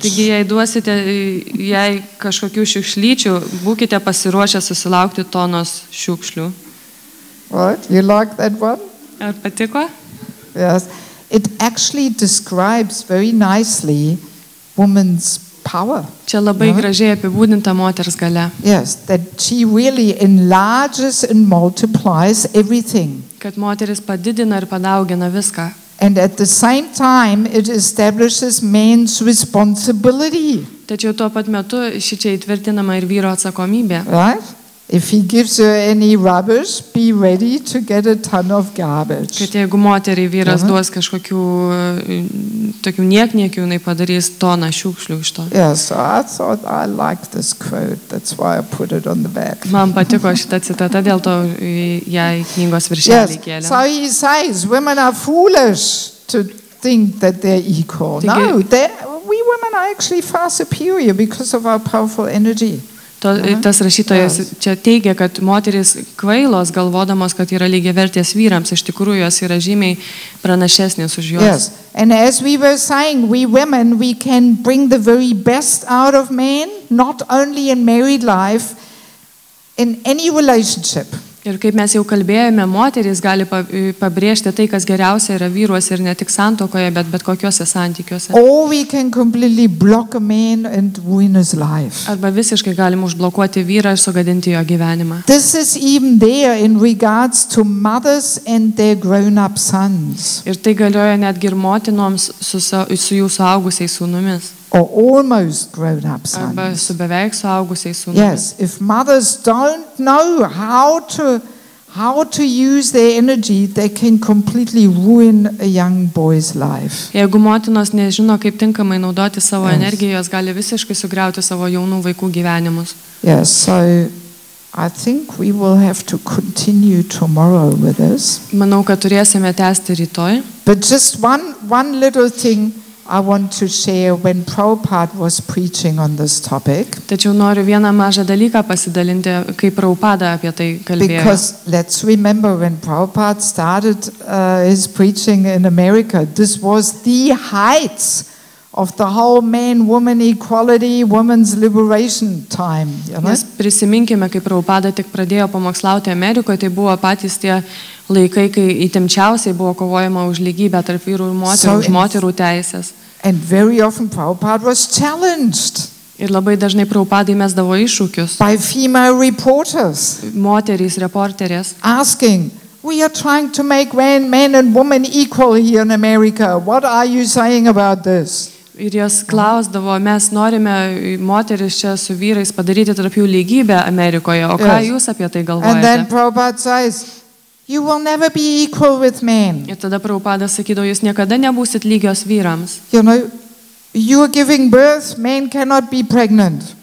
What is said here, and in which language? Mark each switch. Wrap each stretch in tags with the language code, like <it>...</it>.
<lt>Taigi, jei duosite jai kažkokių šiukšlyčių, būkite pasiruošę susilaukti tonos šiukšlių.</lt> <en>Right? You like that one?</en> <lt>Ar patiko?</lt> <en>Yes. It actually describes very nicely woman's power.</en> <lt>Čia labai gražiai apibūdinta moters galia.</lt> <en>Yes, that she really enlarges and multiplies everything.</en> <lt>Kad moteris padidina ir padaugina viską.</lt> <en>And at the same time, it establishes man's responsibility.</en> <lt>Tačiau tuo pat metu šičia įtvirtinama ir vyro atsakomybė.</lt> <en>Right? If he gives her any rubbish, be ready to get a ton of garbage.</en> <lt>Kad jeigu moteriai vyras duos kažkokių tokių niekniekių, jinai padarys toną šiukšlių iš to.</lt> <en>Yes, so I thought I liked this quote. That's why I put it on the back.</en> <lt>Man patiko šita citata, dėl to ją į knygos viršelį kėlė.</lt> <en>So he says, women are foolish to think that they're equal. No, we women are actually far superior because of our powerful energy.</en> <lt>Tas rašytojas čia teigia, kad moteris kvailos galvodamos, kad yra lygiavertės vyrams, iš tikrųjų jos yra žymiai pranašesnės už juos.</lt> <en>Yes, and as we were saying, we women, we can bring the very best out of men, not only in married life, in any relationship.</en> <lt>Ir kaip mes jau kalbėjome, moterys gali pabrėžti tai, kas geriausia yra vyruose ir ne tik santuokoje, bet kokiuose santykiuose.</lt> <en>Or we can completely block a man and ruin his life.</en> <lt>Arba visiškai galim užblokuoti vyrą ir sugadinti jo gyvenimą.</lt> <en>This is even there in regards to mothers and their grown-up sons.</en> <lt>Ir tai galioja netgi ir motinoms su jų suaugusiais sūnumis.</lt> <en>Or almost grown-up sons.</en> <lt>Arba su beveik suaugusiais sūnumis.</lt> <en>Yes, if mothers don't know how to use their energy, they can completely ruin a young boy's life.</en> <lt>Jeigu motinos nežino, kaip tinkamai naudoti savo energiją, jos gali visiškai sugriauti savo jaunų vaikų gyvenimus.</lt> <en>Yes, so I think we will have to continue tomorrow with this.</en> <lt>Manau, kad turėsime tęsti rytoj.</lt> <en>But just one little thing I want to share when Prabhupada was preaching on this topic.</en> <lt>Tačiau noriu vieną mažą dalyką pasidalinti, kai Prabhupada apie tai kalbėjo.</lt> <en>Because let's remember when Prabhupada started his preaching in America, this was the heights of the whole man-woman equality, women's liberation time. You know?</en> <lt>Nes prisiminkime, kai Prabhupada tik pradėjo pamokslauti Amerikoje, tai buvo patys tie laikai, kai įtempčiausiai buvo kovojama už lygybę tarp vyrų ir moterų, už moterų teisės.</lt> <en>And very often Prabhupada was challenged.</en> <lt>Ir labai dažnai Prabhupadai mesdavo iššūkius.</lt> <en>By female reporters.</en> <lt>Moterys, reporterės.</lt> <en>Asking, we are trying to make men and women equal here in America. What are you saying about this?</en> <lt>Ir jos klausdavo, mes norime moteris čia su vyrais padaryti tarp jų lygybę Amerikoje. O ką jūs apie tai galvojate?</lt> <en>And then Prabhupada says, you will never be equal with men.</en> <lt>Ir tada Prabhupada sakydavo, jūs niekada nebūsit lygios vyrams.</lt> <en>You know, you are giving birth, men cannot be pregnant.</en>